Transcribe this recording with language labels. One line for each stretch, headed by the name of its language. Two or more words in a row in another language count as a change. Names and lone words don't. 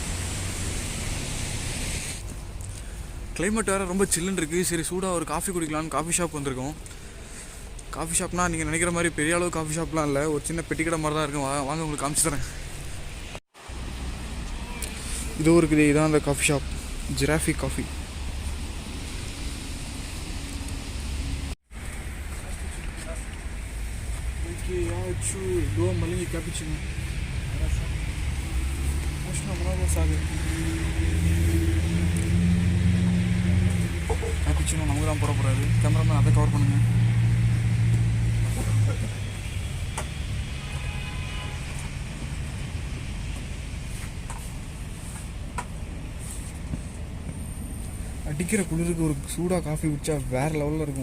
Tamil: கிளைமேட் வேறு ரொம்ப சில்லுன்னு இருக்குது. சரி, சூடாக ஒரு காஃபி குடிக்கலான்னு
English: coffee shop
Tamil: வந்திருக்கோம்.
English: coffee shopனால்
Tamil: நீங்கள் நினைக்கிற மாதிரி பெரிய அளவு
English: coffee shopலாம்
Tamil: இல்லை, ஒரு சின்ன பெட்டி கடை மாதிரி தான் இருக்கும். வாங்க உங்களுக்கு காமிச்சு தரேன். இதுவும் இருக்குது. இதுதான் அந்த
English: coffee shop,
Tamil: ஜிராஃபி காஃபி.
Russian: Я хочу два маленьких капучино. Хорошо. Можно много саги.
Tamil: Капучино நமக்கு தான் போட போறாரு. கேமராமேன் அதை கவர் பண்ணுங்க. அடிக்கிற குளிருக்கு ஒரு சூடாக காஃபி குடிச்சா வேறு லெவலில் இருக்கும்.